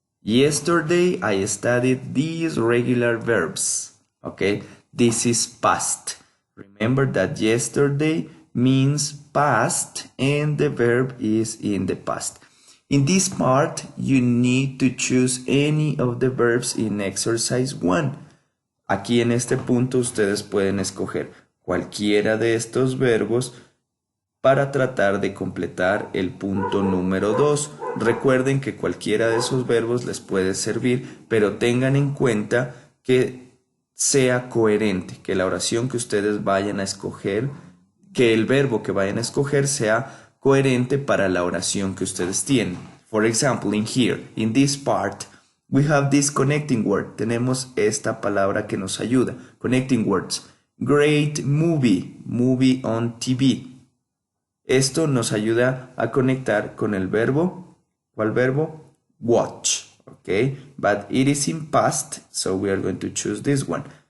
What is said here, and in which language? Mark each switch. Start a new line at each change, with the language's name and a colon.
English: Yesterday I studied these regular verbs. Okay, this is past. Remember that yesterday means past and the verb is in the past. In this part, you need to choose any of the verbs in exercise 1.
Spanish: Aquí en este punto ustedes pueden escoger cualquiera de estos verbos para tratar de completar el punto número 2. Recuerden que cualquiera de esos verbos les puede servir, pero tengan en cuenta que sea coherente, que la oración que ustedes vayan a escoger, que el verbo que vayan a escoger sea coherente para la oración que ustedes tienen.
English: For example, in here, in this part, we have this connecting word.
Spanish: Tenemos esta palabra que nos ayuda.
English: Connecting words. Great movie, movie on TV.
Spanish: Esto nos ayuda a conectar con el verbo. ¿Cuál verbo? Watch.
English: Okay, but it is in past, so we are going to choose this one.